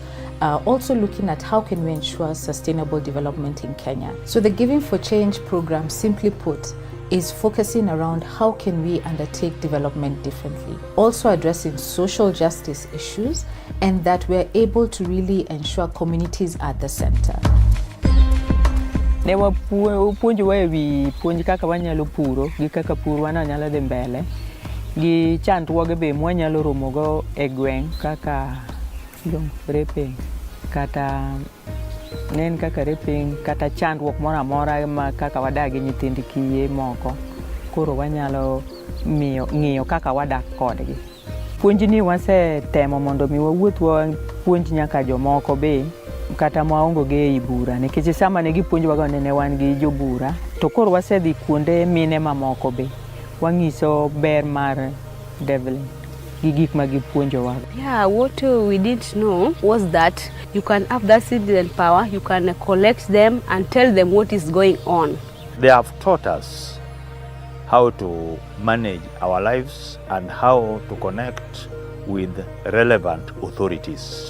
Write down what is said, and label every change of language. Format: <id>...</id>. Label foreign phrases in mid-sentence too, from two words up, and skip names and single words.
<en>Also looking at how can we ensure sustainable development in Kenya. So the Giving for Change program, simply put, is focusing around how can we undertake development differently. Also addressing social justice issues, and that we're able to really ensure communities are at the center.</en> <luo>Ne wapuonjowa ewi puonj kaka wanyalo puro gi kaka pur wanyalo dhi mbele gi chandruoge be mwanyalo romogo e gweng' kaka raping kata nen kaka raping kata chandruok moro amora ma kaka wadak gi nyithind kiye moko, koro wanyalo ng'iyo kaka wadak kodgi. Puonjni wasetemo mondo mi wawuoth puonj nyaka jomoko be kata maongo ge ei bura, nikech sama ne gipuonjwa go ne wan gi jobura, to koro wasedhi kuonde mine mamoko be wang'iso ber mar Develing gi gik ma gipuonjowa.</luo> <en>Yeah, what we didn't know was that you can have that citizen power, you can collect them and tell them what is going on. They have taught us how to manage our lives and how to connect with relevant authorities.</en>